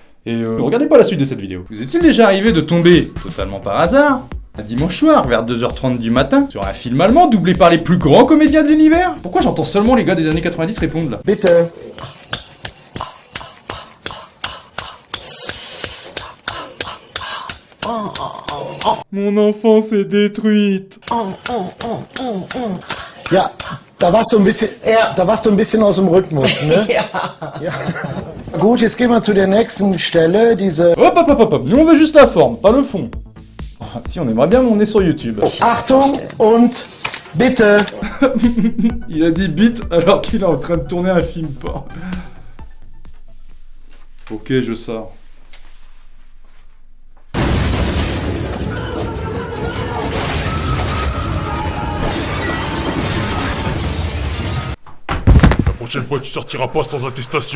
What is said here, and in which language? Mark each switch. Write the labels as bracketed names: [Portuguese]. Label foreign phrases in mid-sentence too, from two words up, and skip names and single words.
[French] Et regardez pas la suite de cette vidéo. Vous est-il déjà arrivé de tomber, totalement par hasard, un dimanche soir, vers 2h30 du matin, sur un film allemand doublé par les plus grands comédiens de l'univers? Pourquoi j'entends seulement les gars des années 90 répondre là? [German] Bitte. [French] Mon enfance est détruite. [German] Ja, da warst du ein bisschen aus dem Rhythmus, ne? Ja. Gut, jetzt gehen wir zu der nächsten Stelle, diese... [French] Hop, nous on veut juste la forme, pas le fond. Ah, si, on aimerait bien, mais on est sur YouTube. [German] Achtung und Bitte. [French] Il a dit bite alors qu'il est en train de tourner un film porn. Ok, je sors. La prochaine fois, tu sortiras pas sans attestation.